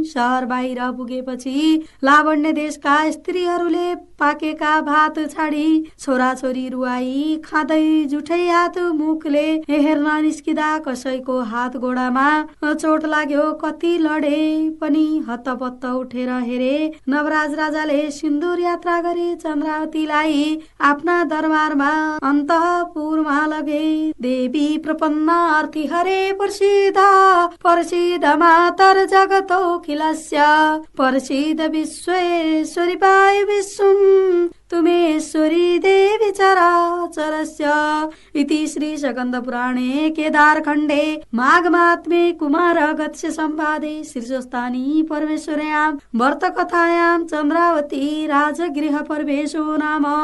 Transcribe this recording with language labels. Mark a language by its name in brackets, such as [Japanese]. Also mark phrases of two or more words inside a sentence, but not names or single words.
[Nepali] शहर बाहिर पुगेपछि लावण्य देशका स्त्रीहरूले पाकेका भात छाडी छोराछोरी रुवाई खाँदै जुठै हात मुखले हेर्न निस्किँदा कसैको हात गोडामा चोट लाग्यो। कति लडे पनि हत्तपत्त उठेर हेरे। नवराज राजाले सिन्दूर यात्रा गरे चन्द्रावतीलाई आफ्ना दरबारमा अन्तःपुरमा लगे। [Sanskrit] देवी प्रपन्न आरती हरे प्रसिद्ध प्रसिद्ध मातर जगतोखिलस्य प्रसिद्ध विश्वेश्वरी पाय विश्वम् तुमेश्वरी देवी चराचरस्य इति श्री स्कन्द पुराणे केदारखण्डे माघमात्मे कुमारगस्य संवादे शीर्षस्थानी परमेश्वर्यां व्रतकथायां चन्द्रावती राजगृह प्रवेशो नाम